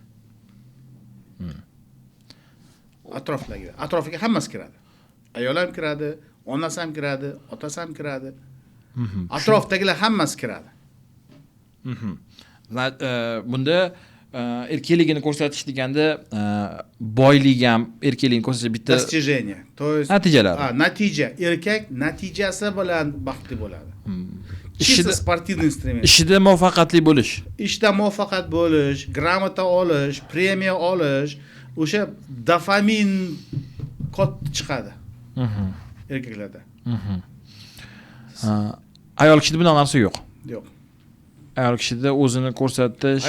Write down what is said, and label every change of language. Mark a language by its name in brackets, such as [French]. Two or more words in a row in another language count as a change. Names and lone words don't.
[Uzbek] Atrofiga hammasi kiradi. Ayol ham kiradi, onasi ham kiradi, otasi ham kiradi. Atrofdagilar hammasi kiradi. Bunda erkakligini ko'rsatish deganda boylik ham erkakligini ko'rsatish bitta [Russian] достижение. То есть [Uzbek] natijalar. Natija. Erkak natijasi bilan baxtli bo'ladi. [Russian] Чисто спортивный инструмент. [Uzbek] Ishida muvaffaqiyatli bo'lish. Ishda muvaffaqiyat bo'lish, gramota olish, premiya olish, o'sha dopamin kod chiqadi. Erkaklarda. Ayol kishida bunday narsa yo'q. Yo'q. Ayol kishida o'zini ko'rsatish,